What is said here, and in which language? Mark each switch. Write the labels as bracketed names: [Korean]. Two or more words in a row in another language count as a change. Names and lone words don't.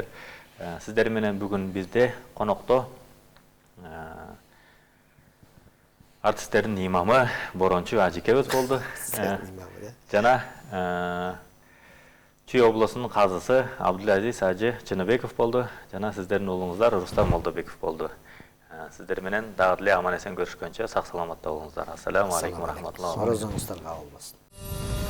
[Kyrgyz] Сиздер менен бүгүн бизде конокто артисттердин имамы Борончу Ажикебиз болду. Жана Чүй облусунун казысы Абдулазиз Ажы Чыныбеков болду. Жана сиздердин уулуңуздар Рустам Молдобеков болду. Сиздер менен дагы эле аман эсен көрүшкөнчө сак саламатта болуңуздар. [Arabic] السلام عليكم ورحمة الله وبركاته. [Kyrgyz] Орозоңуздар кабыл болсун.